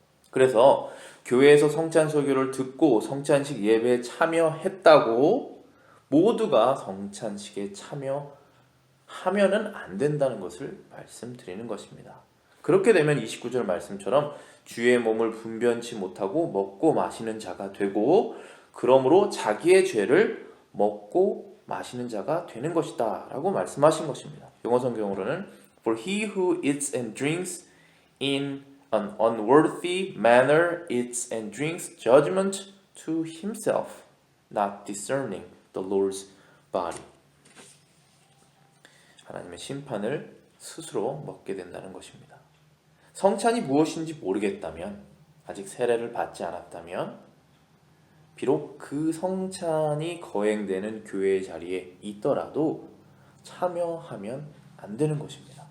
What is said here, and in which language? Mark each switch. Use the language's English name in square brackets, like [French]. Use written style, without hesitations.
[Korean] 그래서 교회에서 성찬 설교를 듣고 성찬식 예배에 참여했다고 모두가 성찬식에 참여하면은 안 된다는 것을 말씀드리는 것입니다. 그렇게 되면 29절 말씀처럼 주의 몸을 분변치 못하고 먹고 마시는 자가 되고 그러므로 자기의 죄를 먹고 마시는 자가 되는 것이다 라고 말씀하신 것입니다. 영어 성경으로는 [English] For he who eats and drinks in an unworthy manner eats and drinks judgment to himself, not discerning the Lord's body. [Korean] 하나님의 심판을 스스로 먹게 된다는 것입니다. 성찬이 무엇인지 모르겠다면, 아직 세례를 받지 않았다면 비록 그 성찬이 거행되는 교회의 자리에 있더라도 참여하면 안 되는 것입니다.